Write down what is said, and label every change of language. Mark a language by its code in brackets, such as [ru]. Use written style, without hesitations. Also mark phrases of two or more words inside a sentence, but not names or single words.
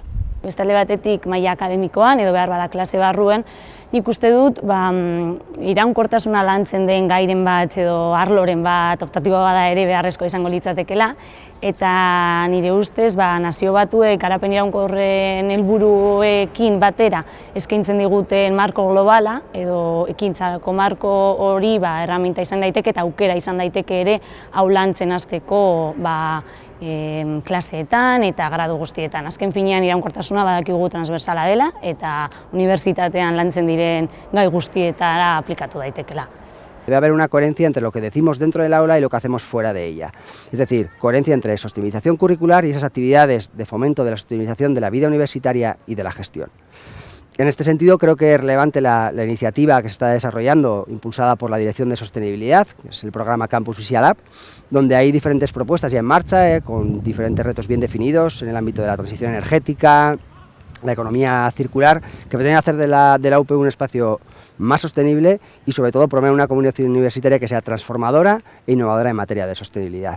[eu] Beste alde batetik maila akademikoan edo behar bada klase barruen, nik uste dut iraunkortasuna lantzen den gairen bat edo arloren bat optatiboa bada ere beharrezko izango litzatekela, eta nire ustez nazio batuek garapen iraunkorren helburuekin batera eskaintzen diguten marko globala edo ekintzako marko hori erraminta izan daiteke eta aukera izan daiteke ere hau lantzen hasteko klaseetan eta gradu guztietan. Azken finean iraunkortasuna badakigu transversala dela eta unibertsitatean lantzen diren gai guztietara aplikatu daitekela. [es] Debe haber una coherencia entre lo que decimos dentro del aula y lo que hacemos fuera de ella. Es decir, coherencia entre sostenibilización curricular y esas actividades de fomento de la sostenibilización de la vida universitaria y de la gestión. En este sentido, creo que es relevante la iniciativa que se está desarrollando, impulsada por la Dirección de Sostenibilidad, que es el programa Campus Visia Lab, donde hay diferentes propuestas ya en marcha, con diferentes retos bien definidos en el ámbito de la transición energética, la economía circular, que pretenden hacer de la UPV un espacio más sostenible y sobre todo promover una comunidad universitaria que sea transformadora e innovadora en materia de sostenibilidad.